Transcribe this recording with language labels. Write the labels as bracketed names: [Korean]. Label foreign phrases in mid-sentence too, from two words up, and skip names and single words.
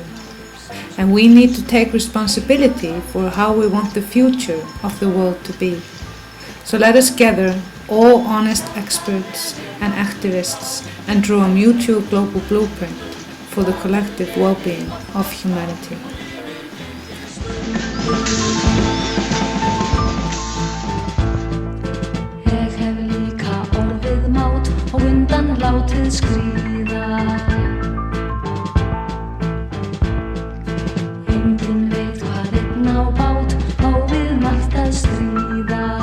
[English] And we need to take responsibility for how we want the future of the world to be. So let us gather all honest experts and activists and draw a mutual global blueprint for the collective well-being of humanity. [Icelandic] Ég hef líka orðið mát og undan látið skríða. Enginn veit hvað einn á bát og við margt að stríða.